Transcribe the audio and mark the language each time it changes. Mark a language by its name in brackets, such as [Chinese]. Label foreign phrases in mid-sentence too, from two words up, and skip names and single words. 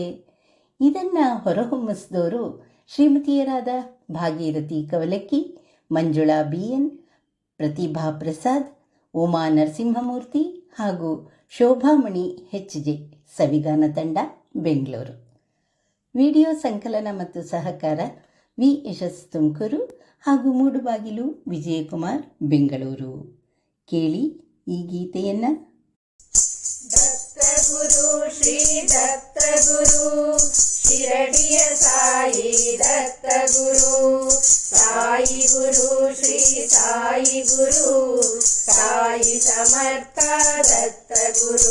[Kannada] ಇದನ್ನು ಹೊರಹೊಮ್ಮಿಸಿದವರು ಶ್ರೀಮತಿಯರಾದ ಭಾಗೀರಥಿ ಕವಲಕ್ಕಿ, ಮಂಜುಳಾ BN, ಪ್ರತಿಭಾ ಪ್ರಸಾದ್, ಉಮಾ ನರಸಿಂಹಮೂರ್ತಿ ಹಾಗೂ ಶೋಭಾಮಣಿ HJ, ಸವಿಗಾನ ತಂಡ, ಬೆಂಗಳೂರು. ವಿಡಿಯೋ ಸಂಕಲನ ಮತ್ತು ಸಹಕಾರ ವಿ ಯಶಸ್ ತುಮಕೂರು ಹಾಗೂ ಮೂಡುಬಾಗಿಲು ವಿಜಯಕುಮಾರ್, ಬೆಂಗಳೂರು. ಕೇಳಿ ಈ ಗೀತೆಯನ್ನು. ದತ್ತಗುರು ಶ್ರೀ ದತ್ತಗುರು ಶಿರಡಿಯ ಸಾಯಿ ದತ್ತಗುರು, ಸಾಯಿ ಗುರು ಶ್ರೀ ಸಾಯಿ ಗುರು, ಸಾಯಿ ಸಮರ್ಥ ದತ್ತಗುರು.